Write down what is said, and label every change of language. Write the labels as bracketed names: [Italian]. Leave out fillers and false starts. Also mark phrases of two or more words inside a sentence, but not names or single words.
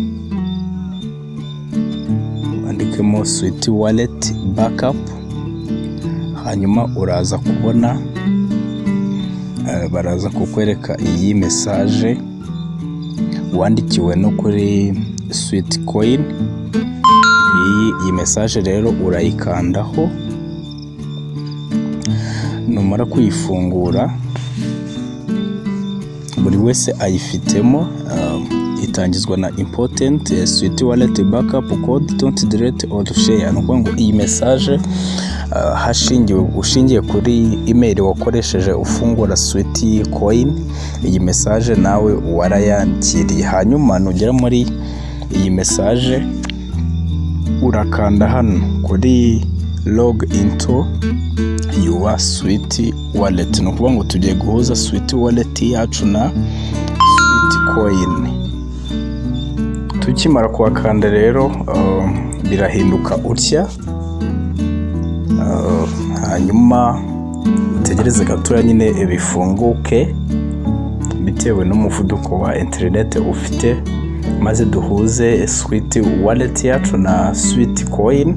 [Kinyarwanda] Wandikemo Sweet Wallet Backup, hanyuma uraza kubona baraza kukwereka iyi message wandikiwe no kuri Sweet Coin. Iyi message rero urayikandaho, numara kuyifungura buri wese ayifitemo. Itangizwa na [English] important Sweet Wallet Backup code, don't delete or share. [Kinyarwanda] Nuko ngo iyi message ushingiye kuri email wakoresheje ufungura Sweet Coin, iyi message nawe warayakiriye. Hanyuma nugera muri iyi message urakanda hano kuri [English] log into your Sweet Wallet. [Kinyarwanda] Nuko ngo tugiye guhuza Sweet Wallet yacu na Sweet Coin. Tukimara kuwakanda rero birahinduka utya, hanyuma utegereze gatoya nyine bifunguke bitewe n'umuvuduko wa internet ufite, maze duhuze Sweet Wallet yacu na Sweet Coin.